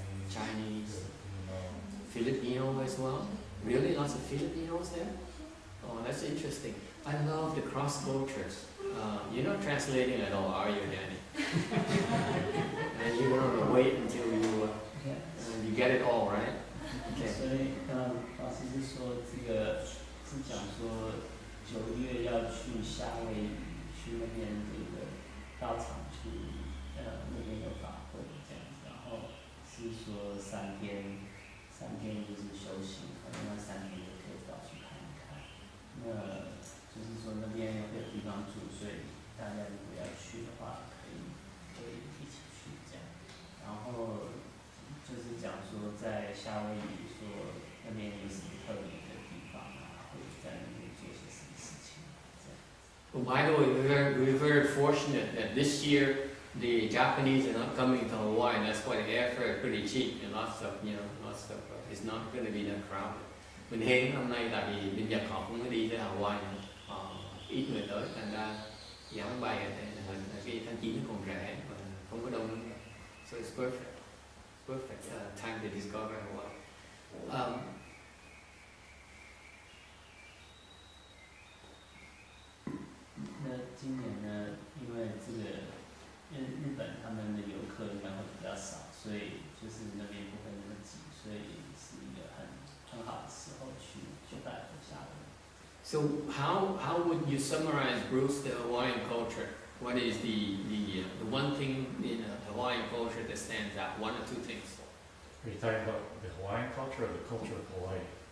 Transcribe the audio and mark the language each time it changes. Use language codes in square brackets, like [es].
[en] Chinese, Filipino as well. Really, lots of Filipinos there. Oh, that's interesting. I love the cross cultures. You're not translating at all, are you, Danny? And you're gonna wait until you get it all, right? Okay. [zh] 所以老师是说这个是讲说9月要去夏威夷，去那边这个道场去那边有法会这样子，然后是说3天就是修行，另外3天就可以到去看一看。那就是说那边会有地方住，所以大家如果要去的话，可以一起去这样。然后就是讲说在夏威夷说那边有什么特别的地方啊，或者在那边做些什么事情这样。 [en] Well, by the way, we're very fortunate that this year the Japanese are not coming to Hawaii, and that's why the airfare is pretty cheap, and lots of it's not going to be that crowded. [vi] Mình hên hôm nay tại vì bên Nhật họ cũng mới đi tới Hawaii nữa, ít người tới, thành ra giá máy bay ở cái tháng 9 nó còn rẻ và không có đông nữa. [en] So it's perfect time to discover Hawaii. [zh] 那今年呢，因为这个日本他们的游客应该会比较少，所以就是那边不会那么挤，所以是一个很好的时候去拜佛夏威夷。 [en] So how would you summarize, Bruce, the Hawaiian culture? What is the one thing in Hawaiian culture that stands out? One or two things? Are you talking about the Hawaiian culture or the culture of Hawaii?